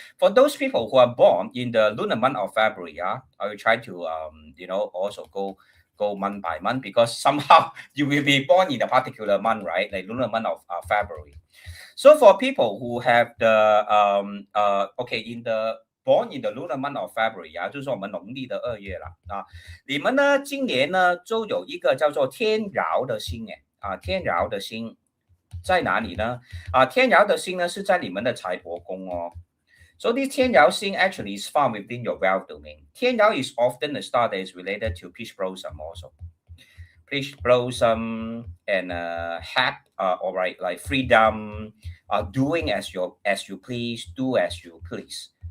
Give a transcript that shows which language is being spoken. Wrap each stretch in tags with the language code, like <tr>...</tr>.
<en>For those people who are born in the lunar month of February, yeah, I will try to also go month by month, because somehow you will be born in a particular month, right? Like lunar month of February. So for people who have the okay in the born in the lunar month of February</en> <zh>呀、就是我们农历的2月了啊。你们呢今年呢就有一个叫做天姚的星哎啊，天姚的星在哪里呢？啊，天姚的星呢是在你们的财帛宫哦。</zh> <en>So this 天姚星 actually is found within your wealth domain. 天姚 is often a star that is related to peach blossom also. Peach blossom and hat, all right, like freedom, doing as you please, do as you please.</en>